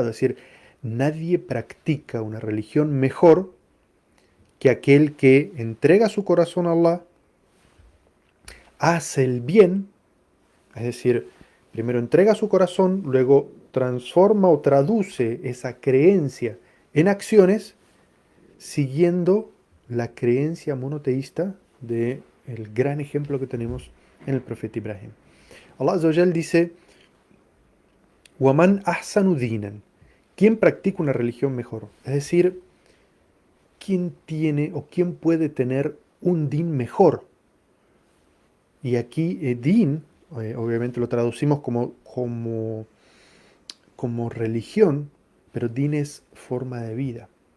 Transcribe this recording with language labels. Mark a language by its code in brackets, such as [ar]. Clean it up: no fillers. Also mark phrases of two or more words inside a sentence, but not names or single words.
[es] Es decir, nadie practica una religión mejor que aquel que entrega su corazón a Allah, hace el bien, es decir, primero entrega su corazón, luego transforma o traduce esa creencia en acciones, siguiendo la creencia monoteísta del gran ejemplo que tenemos en el profeta Ibrahim. Allah [ar] عز وجل [es] dice: [ar] وَمَنْ أَحْسَنُ دِينًا, [es] ¿quién practica una religión mejor? Es decir, ¿quién tiene o quién puede tener un din mejor? Y aquí din, obviamente lo traducimos como religión, pero din es forma de vida.